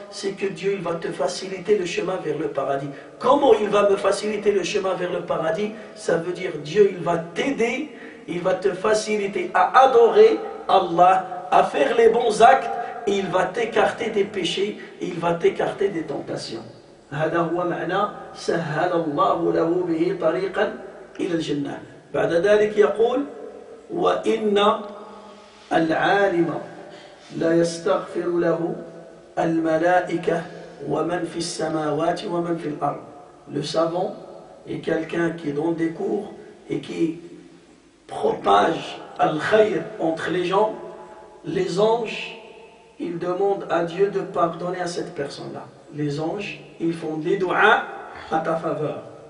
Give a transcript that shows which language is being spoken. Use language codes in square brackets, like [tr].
[fr] C'est que Dieu, il va te faciliter le chemin vers le paradis. Comment il va me faciliter le chemin vers le paradis? Ça veut dire Dieu, il va t'aider, il va te faciliter à adorer Allah, à faire les bons actes, et il va t'écarter des péchés, et il va t'écarter des tentations. [ar] هذا هو معنى سهل الله له به طريقا إلى الجنة. بعد ذلك يقول: وإن العالم لا يستغفر له الملائكة ومن في السماوات ومن في الأرض. [fr] Le savant est quelqu'un qui donne des cours et qui propage al-khayr entre les gens. Les anges, ils demandent à Dieu de pardonner à cette personne-là. Les anges, ils font des doigts à ta faveur.